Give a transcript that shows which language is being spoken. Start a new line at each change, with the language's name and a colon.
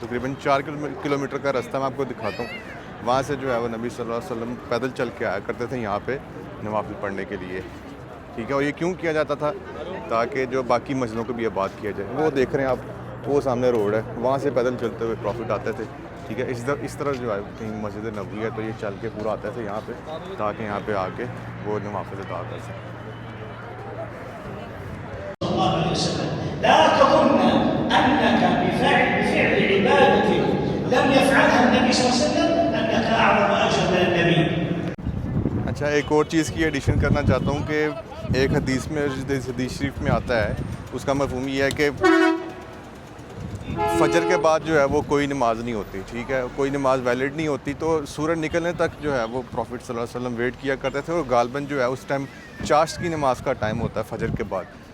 Hindi: तकरीबन 4 किलोमीटर का रास्ता मैं आपको दिखाता हूँ। वहाँ से जो है वो नबी सल्लल्लाहु अलैहि वसल्लम पैदल चल के आया करते थे यहाँ पे नवाफिल पढ़ने के लिए, ठीक है। और ये क्यों किया जाता था, ताकि जो बाकी मस्जिदों को भी आबाद किया जाए। वो देख रहे हैं आप, वो सामने रोड है, वहाँ से पैदल चलते हुए प्रॉफिट आते थे, ठीक है। इस तरह जो है कहीं मस्जिद नबवी है तो ये चल के पूरा आते थे यहाँ पे ताकि यहाँ पे आके वो नवाफिल अदा कर सकें।
Arabic: لا تظن أنك بفعل عبادة لم يفعلها النبي صلى الله عليه وسلم أنك أعظم أجر من النبي।
Hindi: अच्छा, एक और चीज़ की एडिशन करना चाहता हूँ कि एक हदीस शरीफ में आता है, उसका मफ़हूम ये है कि फ़जर के बाद जो है वो कोई नमाज नहीं होती, ठीक है। कोई नमाज वैलिड नहीं होती। तो सूरज निकलने तक जो है वो प्रॉफिट सल्लल्लाहु अलैहि वसल्लम वेट किया करते थे और गालबन जो है उस टाइम चाश्त की नमाज का टाइम होता है फ़जर के बाद।